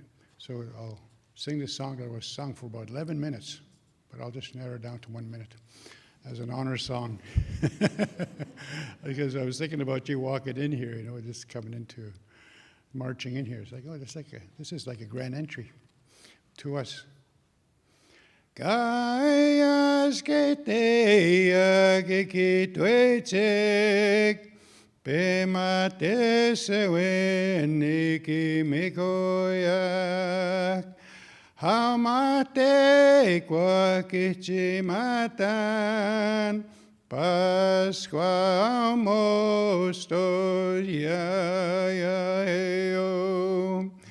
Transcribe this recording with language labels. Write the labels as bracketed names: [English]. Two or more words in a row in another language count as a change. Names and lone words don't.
[English] So I'll sing this song that was sung for about 11 minutes, but I'll just narrow it down to 1 minute as an honor song. Because I was thinking about you walking in here, just coming into marching in here. It's like, this is like a grand entry to us. [Cree] Kayas keteya kikitwechek pemate seweniki mikoyak hamate kwa kichimatan Pasqua mostos Yahweh,